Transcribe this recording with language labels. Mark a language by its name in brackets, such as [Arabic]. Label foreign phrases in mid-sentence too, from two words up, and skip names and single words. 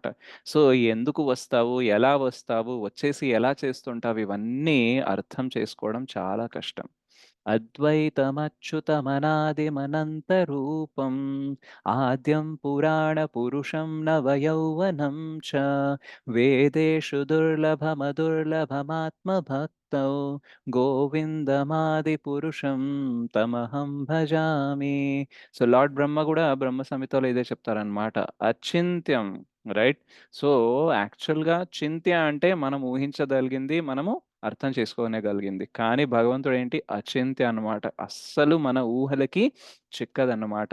[Telugu] సో ఎందుకు వస్తావు, ఎలా వస్తావు, వచ్చేసి ఎలా చేస్తుంటావు, ఇవన్నీ అర్థం చేసుకోవడం చాలా కష్టం. [Sanskrit] అద్వైతమచ్యుతమనాదిమనంత రూపం ఆద్యం పురాణ పురుషం నవయౌవనం చ వేదేషు దుర్లభమదుర్లభమాత్మభక్తౌ గోవిందమాది పురుషం తమహం భజామి. [Telugu] సో లార్డ్ బ్రహ్మ కూడా బ్రహ్మ సంహితలో ఇదే చెప్తారనమాట, అచింత్యం, రైట్? సో యాక్చువల్గా చింత్య అంటే మనం ఊహించగలిగింది, మనము అర్థం చేసుకోగలిగింది. కానీ భగవంతుడు ఏంటి? అచింత్య అన్నమాట, అస్సలు మన ఊహలకి చిక్కదన్నమాట.